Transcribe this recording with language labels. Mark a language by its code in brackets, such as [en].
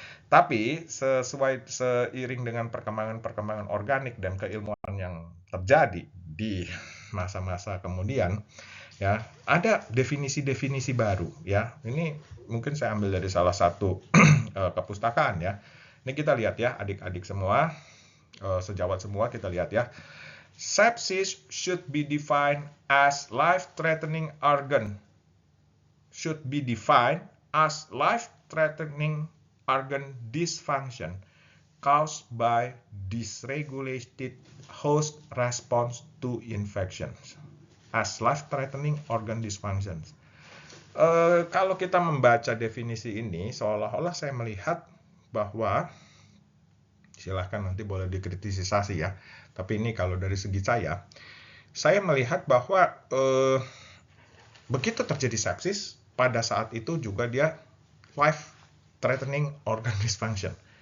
[id] Tapi seiring dengan perkembangan organik dan keilmuan yang terjadi di masa-masa kemudian, ya, ada definisi-definisi baru ya. Ini mungkin saya ambil dari salah satu kepustakaan ya. Ini kita lihat ya, adik-adik semua, sejawat semua, kita lihat ya. [en] Sepsis should be defined as life-threatening organ. Should be defined as life-threatening organ dysfunction caused by dysregulated host response to infections. As life-threatening organ dysfunction. [id] Kalau kita membaca definisi ini, seolah-olah saya melihat bahwa, silahkan nanti boleh dikritisasi ya, tapi ini kalau dari segi saya melihat bahwa begitu terjadi sepsis, pada saat itu juga dia [en] life-threatening organ dysfunction.